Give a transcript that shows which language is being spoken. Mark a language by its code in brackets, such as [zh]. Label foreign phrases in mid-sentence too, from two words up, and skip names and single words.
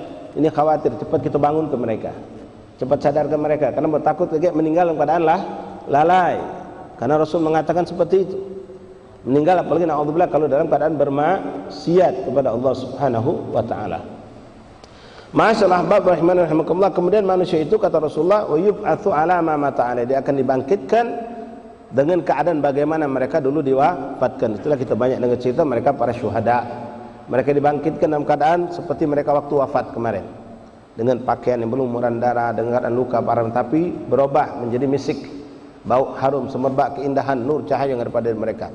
[id] Ini khawatir, cepat kita bangun ke mereka, cepat sadarkan mereka, karena takut lagi meninggal dalam keadaan lalai, karena Rasul mengatakan seperti itu, meninggal apalagi na'udzubillah kalau dalam keadaan bermaksiat kepada Allah [ar] سبحانه وتعالى. [id] Masyaallah bab [ar] رحمني رحمكم الله. [id] Kemudian manusia itu, kata Rasulullah, [ar] ويبعث على ما مات عليه, [id] dia akan dibangkitkan dengan keadaan bagaimana mereka dulu diwafatkan. Itulah kita banyak dengar cerita mereka para syuhada. Mereka dibangkitkan dalam keadaan seperti mereka waktu wafat kemarin. dengan pakaian yang berlumuran darah, dengan keadaan luka parah, tapi berubah menjadi misik, bau harum, semerbak keindahan, nur cahaya yang ada pada mereka.